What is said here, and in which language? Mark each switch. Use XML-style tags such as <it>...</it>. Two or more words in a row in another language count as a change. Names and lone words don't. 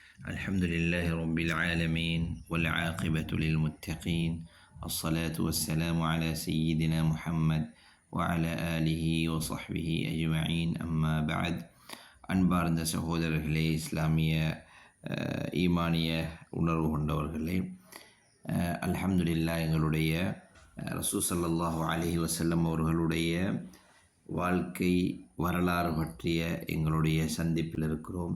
<ar>الحمد لله رب العالمين والعاقبة للمتقين الصلاة والسلام على سيدنا محمد وعلى آله وصحبه أجمعين أما بعد</ar> <ta>அன்பார்ந்த சகோதரர்களே, இஸ்லாமிய ஈமானிய உணர்வு கொண்டவர்களே, அல்ஹம்துலில்லாஹ் எங்களுடைய ரசூல்</ta> <ar>صلى الله عليه وسلم</ar> <ta>அவர்களுடைய வாழ்க்கை வரலாறு பற்றிய எங்களுடைய சந்திப்பில் இருக்கிறோம்.</ta>